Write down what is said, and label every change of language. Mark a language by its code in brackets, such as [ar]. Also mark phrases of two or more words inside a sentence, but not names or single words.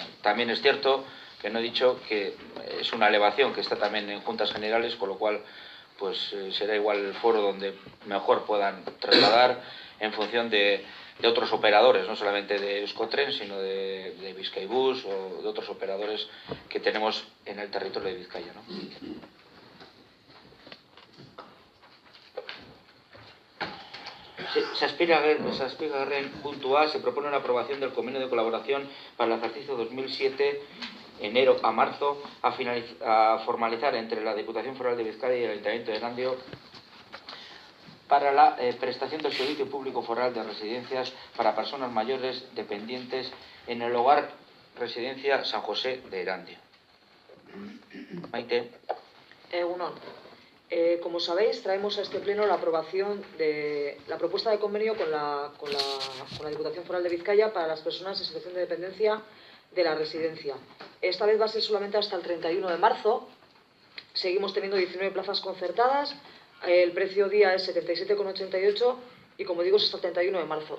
[es] También es cierto que no he dicho que es una elevación que está también en juntas generales, con lo cual pues será igual el foro donde mejor puedan trasladar en función de otros operadores, no solamente de Euskotren, sino de Bizkaibus o de otros operadores que tenemos en el territorio de Vizcaya, ¿no? [eu] Zazpigarren puntua, [es] se propone una aprobación del convenio de colaboración para el ejercicio 2007, enero a marzo, a formalizar entre la Diputación Foral de Vizcaya y el Ayuntamiento de Erandio para la prestación del servicio público foral de residencias para personas mayores dependientes en el hogar Residencia San José de Erandio. Maite. [eu] Egunon. [es] Como sabéis, traemos a este pleno la aprobación de la propuesta de convenio con la Diputación Foral de Vizcaya para las personas en situación de dependencia de la residencia. Esta vez va a ser solamente hasta el 31 de marzo. Seguimos teniendo 19 plazas concertadas, El precio día es 77,88 y como digo es hasta el 31 de marzo.